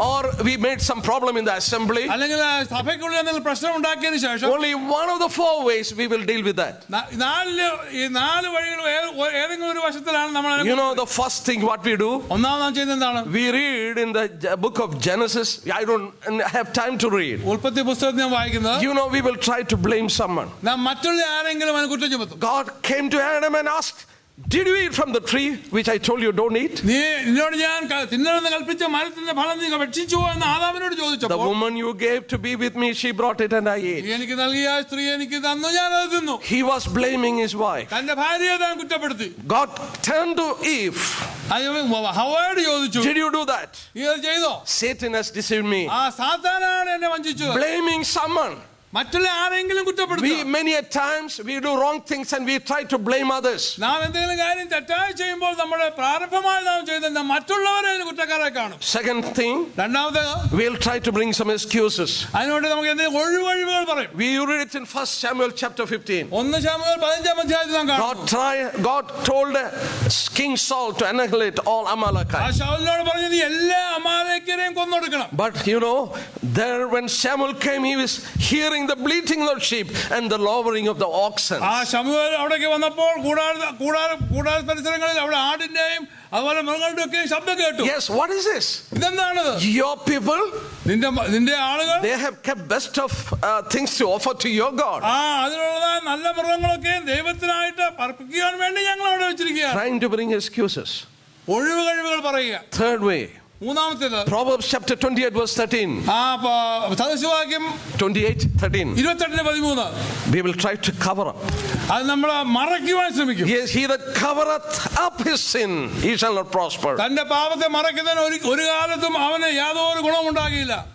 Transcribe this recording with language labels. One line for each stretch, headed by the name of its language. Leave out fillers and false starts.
English: or we made some problem in the assembly,
Malayalam: അല്ലെങ്കിൽ സഭയ്ക്കുള്ളിൽ എന്തെങ്കിലും പ്രശ്നം ഉണ്ടാക്കിയതിനു ശേഷം,
English: only one of the 4 ways we will deal with that.
Malayalam: 4 വഴികൾ ഏതെങ്കിലും ഒരു വശത്തിലാണ് നമ്മൾ.
English: You know, the first thing what we do,
Malayalam: ഒന്നാമത് നാം ചെയ്യുന്നത് എന്താണ്?
English: we read in the book of Genesis. I don't have time to read.
Malayalam: ഉൽപ്പത്തി പുസ്തകത്തിൽ ഞാൻ വായിക്കുന്നത്,
English: you know, we will try to blame someone.
Malayalam: നാം മറ്റുള്ള ആരെങ്കിലും അവനെ കുറ്റം ചുമത്തും.
English: God came to Adam and asked, Did you eat from the tree which I told you don't eat?
Malayalam: നീ നിന്നോട് ഞാൻ തിന്നരുതെന്ന് കൽപ്പിച്ച മരത്തിന്റെ ഫലം നീ ഭക്ഷിച്ചുവോ എന്ന് ആദാമിനോട്
English: The
Malayalam: ചോദിച്ചപ്പോൾ
English: woman you gave to be with me, she brought it and I
Malayalam: നീ
English: ate.
Malayalam: എനിക്ക് നൽകിയ സ്ത്രീ എനിക്ക് തന്നു, ഞാൻ അത് തിന്നു.
English: He was blaming his wife.
Malayalam: തന്റെ ഭാര്യയെ താൻ കുറ്റപ്പെടുത്തി.
English: God turned to Eve.
Malayalam: ഹവ്വയോട് ചോദിച്ചു,
English: Did you do that?
Malayalam: നീ അത് ചെയ്തോ?
English: Satan has deceived me.
Malayalam: ആ സാത്താനാണ് എന്നെ വഞ്ചിച്ചത്.
English: Blaming someone.
Malayalam: മറ്റുള്ള ആരെങ്കിലും കുറ്റപ്പെടുത്തുക.
English: We many a times we do wrong things and we try to blame others.
Malayalam: നാം എന്തെങ്കിലും കാര്യം തെറ്റായി ചെയ്യുമ്പോൾ നമ്മുടെ പ്രാരംഭമായി നാം ചെയ്ത മറ്റുള്ളവരെ കുറ്റക്കാരെ കാണും.
English: Second thing,
Malayalam: രണ്ടാമത്തെ,
English: we'll try to bring some excuses.
Malayalam: അതിനോട് നമുക്ക് എന്തെങ്കിലും ഒഴിവുകൾ പറയും.
English: We read it in 1 Samuel chapter 15.
Malayalam: 1 ശമൂവേൽ 15-ാം അധ്യായത്തിൽ നാം കാണുന്നു.
English: God told King Saul to annihilate all
Malayalam: ആ
English: Amalekites.
Malayalam: ശൗലിനോട് പറഞ്ഞു, നീ എല്ലാ അമാലേക്യരെയും കൊന്നൊടുക്കണം.
English: But there when Samuel came, he was hearing the bleating of the sheep and the lowering of the oxen.
Malayalam: ആ ശമൂവേൽ അവിടേക്ക് വന്നപ്പോൾ കൂടാര പരിസരങ്ങളിൽ അവിടെ ആടിന്റെയും അതുപോലെ മൃഗങ്ങളുടെ ഒക്കെ ശബ്ദം കേട്ടു.
English: Yes, what is this?
Malayalam: ഇതെന്താണത്?
English: Your people,
Malayalam: നിന്റെ ആളുകൾ,
English: they have kept best of things to offer to your God.
Malayalam: അതിനുള്ളതായ നല്ല മൃഗങ്ങളൊക്കെ ദൈവത്തിനായിട്ട് അർപ്പിക്കാൻ വേണ്ടി ഞങ്ങൾ അവിടെ വെച്ചിരിക്കുകയാണ്.
English: Trying to bring excuses.
Malayalam: ഒഴിവ് കഴിവുകൾ പറയുക.
English: Third way,
Malayalam: മൂന്നാമത്തേത്,
English: Proverbs chapter 28 verse 13.
Malayalam: സദൃശവാക്യം 28:13. 28:13.
English: We will try to cover up.
Malayalam: അത് നമ്മൾ മറയ്ക്കുവാൻ ശ്രമിക്കും.
English: Yes, he that covereth up his sin, he shall not prosper.
Malayalam: തന്റെ പാപത്തെ മറയ്ക്കുന്നതിന് ഒരു കാലത്തും അവന് യാതൊരു ഗുണവും ഉണ്ടാകില്ല.